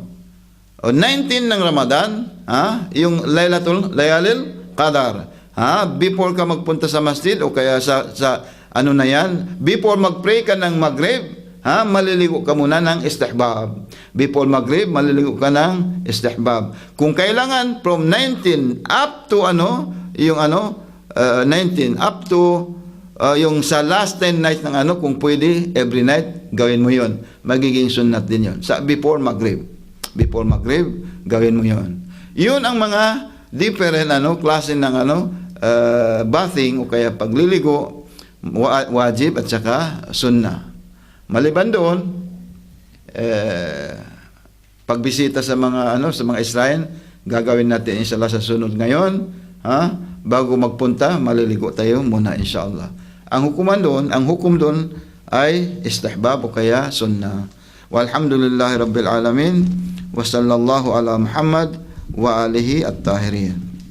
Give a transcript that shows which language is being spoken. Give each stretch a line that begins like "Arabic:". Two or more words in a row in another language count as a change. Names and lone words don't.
Filipino: O 19 ng Ramadan, yung
Arabic: ليالي القدر.
Filipino: Before ka magpunta sa masjid o kaya sa ano na yan, before mag-pray ka ng Maghrib, maliligo ka muna ng istihbab. Before Maghrib, maliligo ka ng istihbab. Kung kailangan
English: from 19 up to 19 up to
Filipino: yung sa
English: last 10 nights
Filipino: ng kung pwede,
English: every night,
Filipino: gawin mo yon. Magiging sunnat din yon. Sa before Maghrib. Before Maghrib, gawin mo yon. Yun ang mga different klase ng bathing o kaya pagliligo, wajib at saka sunnah. Maliban doon, pagbisita sa mga sa mga Israel, gagawin natin inshallah sa sunod ngayon, bago magpunta, maliligo tayo muna inshallah. Ang hukum doon ay istihbab o kaya sunnah.
Arabic: والحمد لله رب العالمين وصلى الله على محمد وآله الطاهرين.